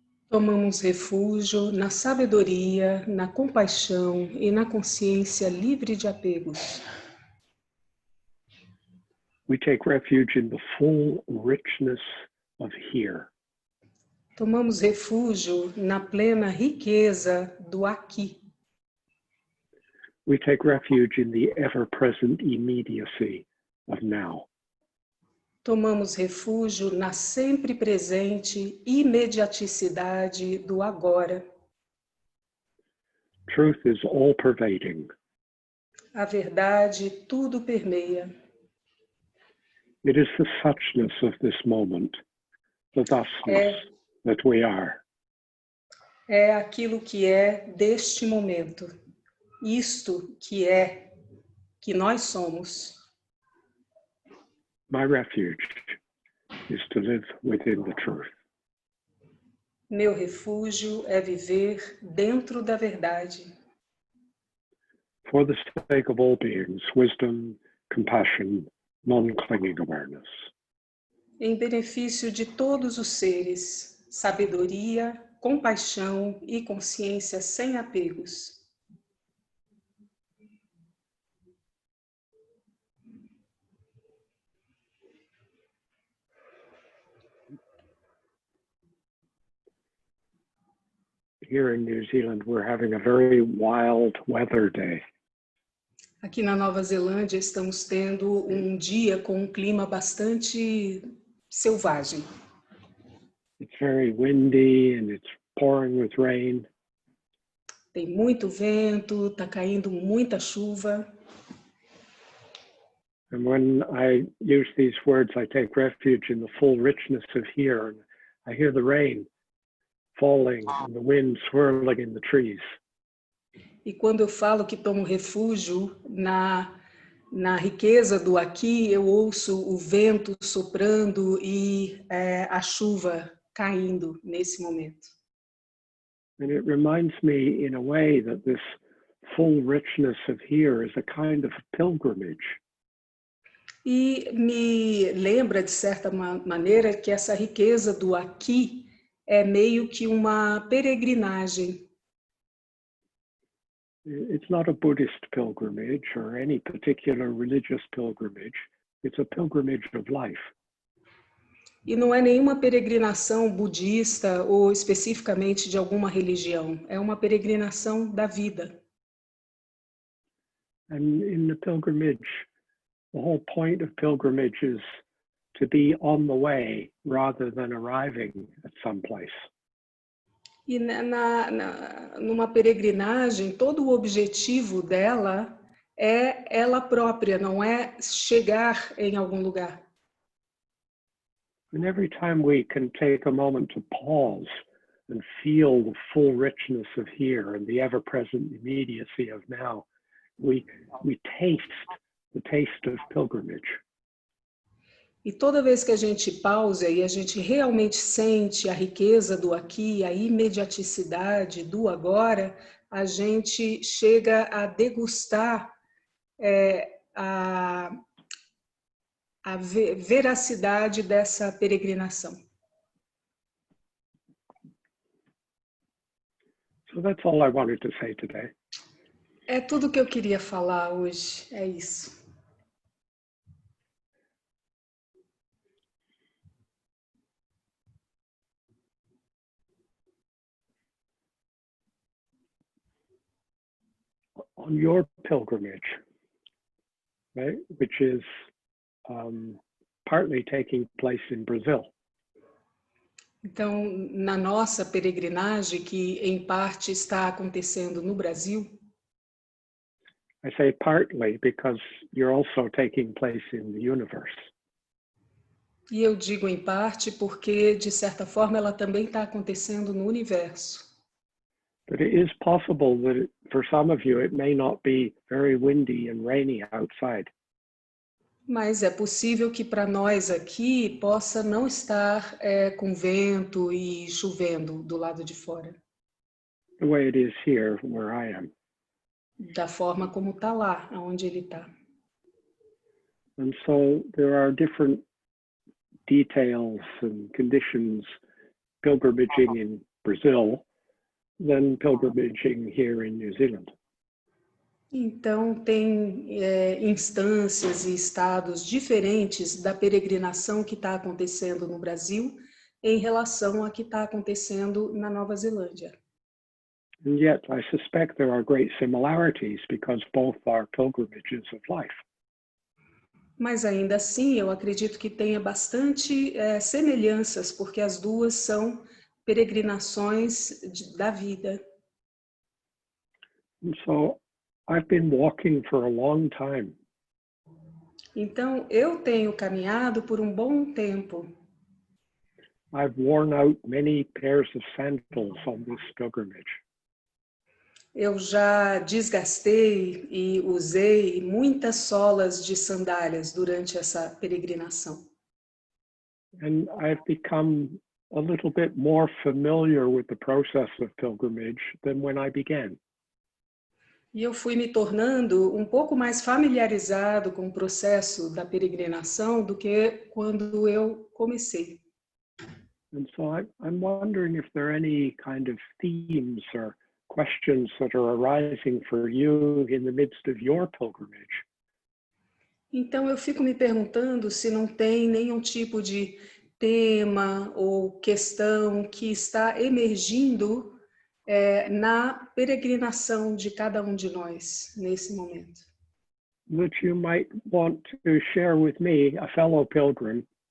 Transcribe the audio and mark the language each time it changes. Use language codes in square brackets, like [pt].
[pt] Tomamos refúgio na sabedoria, na compaixão e na consciência livre de apegos. [en] We take refuge in the full richness of here. [pt] Tomamos refúgio na plena riqueza do aqui. [en] We take refuge in the ever-present immediacy of now. [pt] Tomamos refúgio na sempre presente imediaticidade do agora. [en] Truth is all-pervading. [pt] A verdade tudo permeia. [en] It is the suchness of this moment, the thusness that we are. [pt] É aquilo que é deste momento. Isto que nós somos. [en] My refuge is to live within the truth. [pt] Meu refúgio é viver dentro da verdade. [en] For the sake of all beings, wisdom, compassion, non-clinging awareness. [pt] Em benefício de todos os seres, sabedoria, compaixão e consciência sem apegos. [en] Here in New Zealand, we're having a very wild weather day. [pt] Aqui na Nova Zelândia estamos tendo um dia com um clima bastante selvagem. [en] It's very windy and it's pouring with rain. [pt] Tem muito vento, está caindo muita chuva. [en] And when I use these words, I take refuge in the full richness of here. And I hear the rain falling and the wind swirling in the trees. [pt] E quando eu falo que tomo refúgio na riqueza do aqui, eu ouço o vento soprando e a chuva caindo nesse momento. [en] And it reminds me in a way that this full richness of here is a kind of pilgrimage. [pt] E me lembra, de certa maneira, que essa riqueza do aqui é meio que uma peregrinagem. [en] It's not a Buddhist pilgrimage or any particular religious pilgrimage. It's a pilgrimage of life. [pt] E não é nenhuma peregrinação budista ou especificamente de alguma religião. É uma peregrinação da vida. [en] And in the pilgrimage, the whole point of pilgrimage is to be on the way rather than arriving at some place. [pt] E numa peregrinagem, todo o objetivo dela é ela própria, não é chegar em algum lugar. [en] And every time we can take a moment to pause and feel the full richness of here and the ever-present immediacy of now, we taste the taste of pilgrimage. [pt] E toda vez que a gente pausa e a gente realmente sente a riqueza do aqui, a imediaticidade do agora, a gente chega a degustar a veracidade dessa peregrinação. [en] So that's all I wanted to say today. [pt] É tudo que eu queria falar hoje, é isso. [en] On your pilgrimage, right, which is partly taking place in Brazil. [pt] Então, na nossa peregrinagem, que em parte está acontecendo no Brasil, [en] I say partly because you're also taking place in the universe. [pt] e eu digo em parte porque, de certa forma, ela também está acontecendo no universo. [en] But it is possible that for some of you, it may not be very windy and rainy outside. [pt] Mas é possível que para nós aqui possa não estar com vento e chovendo do lado de fora. [en] The way it is here where I am. [pt] Da forma como está lá, onde ele está. [en] And so there are different details and conditions pilgrimaging in Brazil than pilgrimaging here in New Zealand. [pt] Então, tem instâncias e estados diferentes da peregrinação que está acontecendo no Brasil em relação a que está acontecendo na Nova Zelândia. [en] And yet, I suspect there are great similarities because both are pilgrimages of life. [pt] Mas ainda assim, eu acredito que tenha bastante semelhanças, porque as duas são peregrinações da vida. [en] And so, I've been walking for a long time. [pt] Então, eu tenho caminhado por um bom tempo. [en] I've worn out many pairs of sandals on this pilgrimage. [pt] Eu já desgastei e usei muitas solas de sandálias durante essa peregrinação. [en] And I've become a little bit more familiar with the process of pilgrimage than when I began. [pt] E eu fui me tornando um pouco mais familiarizado com o processo da peregrinação do que quando eu comecei. [en] And so I'm wondering if there are any kind of themes or questions that are arising for you in the midst of your pilgrimage. [pt] Então eu fico me perguntando se não tem nenhum tipo de tema ou questão que está emergindo na peregrinação de cada um de nós nesse momento. [en] That you might want to share with me, a fellow pilgrim,